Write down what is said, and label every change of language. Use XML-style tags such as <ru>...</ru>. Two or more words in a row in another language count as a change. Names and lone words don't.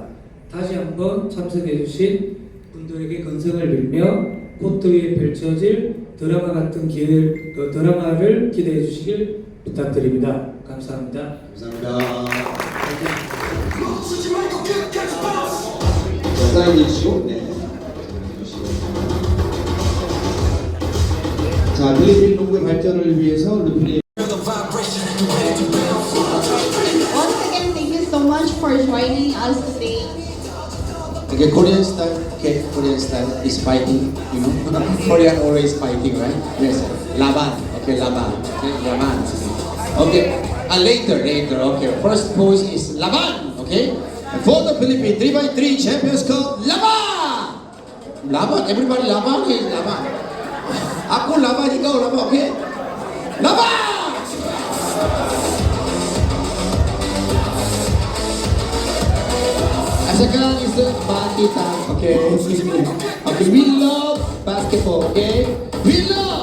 <ko>다시 한번 참석해 주신 분들에게 건승을 빌며 코트 위에 펼쳐질 드라마 같은 드라마를 기대해 주시길 부탁드립니다. 감사합니다. 감사합니다. 사인해 주시고, 네. 자, 필리핀 농구의 발전을 위해서 르피랩.</ko> <en>Once again, thank you so much for joining us today. Okay, Korean style. Okay, Korean style is fighting. You know, Korean always fighting, right? Yes.</en> <tl>Laban. Okay, laban. Okay, laban.</tl> <en>Okay. Later. Okay. First pose is laban. Okay. And for the Philippine 3x3 Champions Cup, laban. Laban. Everybody laban is laban.</en> <tl>Ako laban, ikaw laban. Okay. Laban.</tl> <en>Second is the party time. Okay, excuse me. Okay, we love basketball. Okay, we love.</en>